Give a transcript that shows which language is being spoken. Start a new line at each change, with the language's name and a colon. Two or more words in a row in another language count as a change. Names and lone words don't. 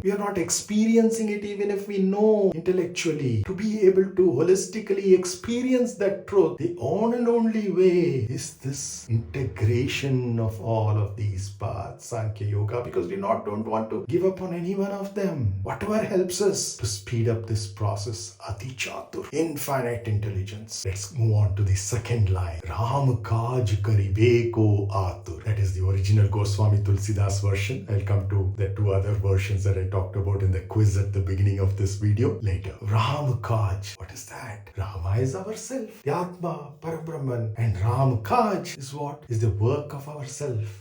English: We are not experiencing it even if we know intellectually. To be able to holistically experience that truth, the only and only way is this integration of all of these paths, Sankhya Yoga, because we don't want to give up on any one of them. Whatever helps us to speed up this process, ati-cātura, infinite intelligence. Let's move on to the second line.
Awadhi: Rāma kāja karivē ātura.
English: That is the original Goswami Tulsidas version. I'll come to the 2 other versions that I talked about in the quiz at the beginning of this video later.
Awadhi: Rāma kāja.
English: What is that? Rama is ourself, the Atma, Parabrahman, and
Awadhi: Ram kāja
English: is what? Is the work of ourself.